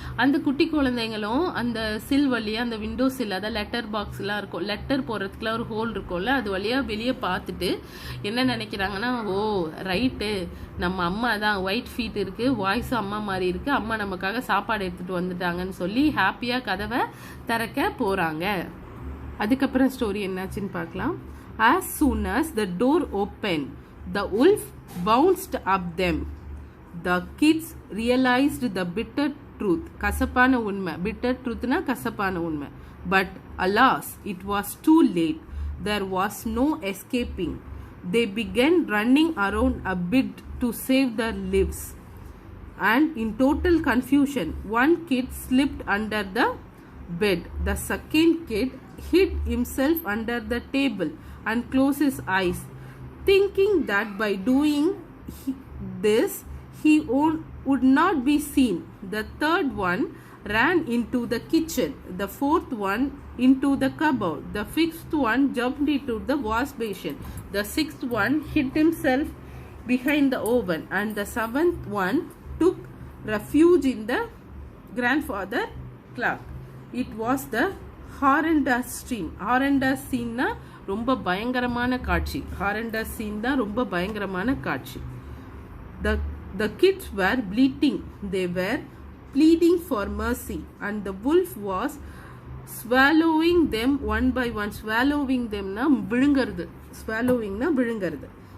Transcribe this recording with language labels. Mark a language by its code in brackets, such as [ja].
[ta] அந்த குட்டி குழந்தைங்களும் அந்த சில் வழியாக, அந்த விண்டோ சில், அதாவது லெட்டர் பாக்ஸ்லாம் இருக்கும், லெட்டர் போடுறதுக்குலாம் ஒரு ஹோல் இருக்கும்ல, அது வழியாக வெளியே பார்த்துட்டு என்ன நினைக்கிறாங்கன்னா, ஓ ரைட்டு, நம்ம அம்மா தான், ஒயிட் ஃபீட் இருக்குது, வாய்ஸும் அம்மா மாதிரி இருக்குது, அம்மா நமக்காக சாப்பாடு எடுத்துகிட்டு வந்துட்டாங்கன்னு சொல்லி ஹாப்பியாக கதவை திறக்க போகிறாங்க. அதுக்கப்புறம் ஸ்டோரி என்னாச்சுன்னு பார்க்கலாம். [en] As soon as the door opened, the wolf bounced up them. The kids realized the bitter truth. [ta] கசப்பான உண்மை. [en] bitter truth [ta] னா கசப்பான உண்மை. [en] But alas, it was too late. There was no escaping. They began running around a bit to save their lives. And in total confusion, one kid slipped under the bed. The second kid hid himself under the table and closed his eyes, thinking that by doing this he would not be seen. The third one ran into the kitchen, the fourth one into the cupboard, the fifth one jumped into the wash basin, the sixth one hid himself behind the oven, and the seventh one took refuge in the grandfather clock. It was the horrendous scene. horrendous scene [ta] na ரொம்ப பயங்கரமான காட்சி. Horrendous scene தான் ரொம்ப பயங்கரமான காட்சி. [en] The kids were bleating. They were pleading for mercy, and the wolf was swallowing them one by one. Swallowing them [ta] na விழுங்கிறது. [en] Swallowing [ta] na விழுங்கிறது.